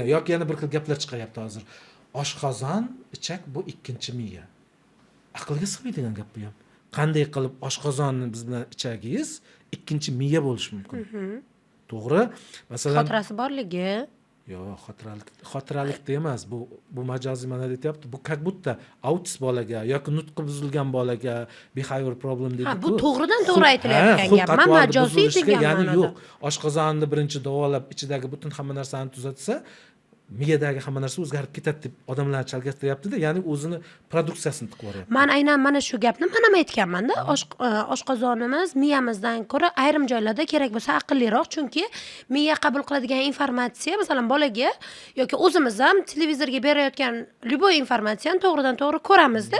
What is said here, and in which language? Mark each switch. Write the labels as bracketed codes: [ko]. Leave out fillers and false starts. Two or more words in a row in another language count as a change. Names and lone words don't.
[uz] Yoki yana bir xil gaplar chiqayapti hozir. Oshqozon, ichak bu ikkinchi miya. Aqlga sig'maydigan gap bu ham. Qanday qilib oshqozonni biz bilan ichagingiz ikkinchi miya bo'lishi mumkin? To'g'ri? Masalan, xotirasi borligi. Yo'q, xotiralikda emas. Bu majoziy mana deyapti. Bu [ru] как будто [uz] autist bolaga yoki nutqi buzilgan bolaga [en] behavior problem [uz] deydi. Ha, bu to'g'ridan to'g'ri aytilayotgan gap. Men majoziy degan ya'ni ma'noda. yo'q. Oshqozonni birinchi davolab, ichidagi butun hamma narsani tuzatsa, miyadagi hamma narsa o'zgarib ketadi deb odamlar chalg'ittiryapti-da, ya'ni o'zini produksiyasini tiqib yuboryapti. Men aynan mana shu gapni men ham aytganman-da. Oshqozonimiz miyamizdan ko'ra ayrim joylarda kerak bo'lsa aqlliroq, chunki miya qabul qiladigan informatsiya, masalan, bolaga yoki o'zimiz ham televizorga berayotgan любой informatsiyani to'g'ridan to'g'ri ko'ramiz-da.